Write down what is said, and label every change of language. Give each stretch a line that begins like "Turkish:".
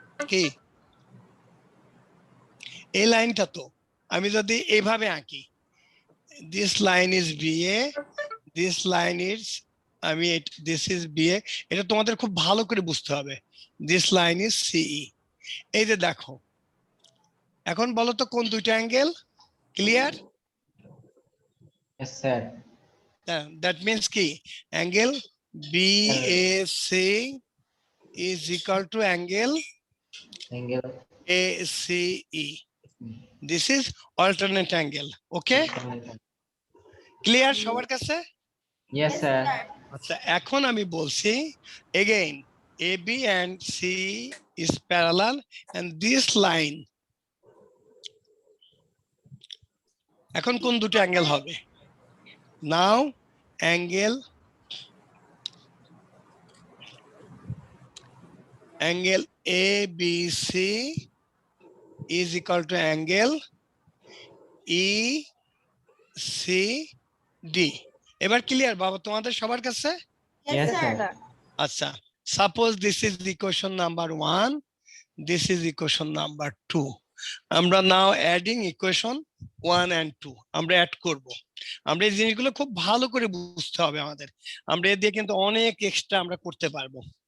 Bangla: কি এই লাইনটা তো আমি যদি এইভাবে আঁকি,
English: this line is BA,
Bangla: this line is আমি দিস ইজ BA, এটা তোমাদের খুব ভালো করে বুঝতে হবে।
English: This line is CE।
Bangla: এই যে দেখো, এখন বলো তো কোন দুইটা angle? Clear?
English: Yes, sir. That means কি angle BAC is equal to angle Angle. ACE. This is alternate angle. Okay?
Bangla: Clear সবার কাছে?
English: Yes, sir.
Bangla: আচ্ছা, এখন আমি বলছি
English: again AB and C is parallel and this line,
Bangla: এখন কোন দুটো অ্যাঙ্গেল হবে?
English: Now angle ABC is equal to angle ECD.
Bangla: এবার ক্লিয়ার বাবা তোমাদের সবার কাছে?
English: Yes, sir. আচ্ছা, suppose this is equation number 1, this is equation number 2।
Bangla: আমরা নাও অ্যাডিং ইকুয়েশন 1 and 2 আমরা অ্যাড করব। আমরা এই জিনিসগুলো খুব ভালো করে বুঝতে হবে আমাদের। আমরা এ দিয়ে কিন্তু অনেক এক্সট্রা আমরা করতে পারবো।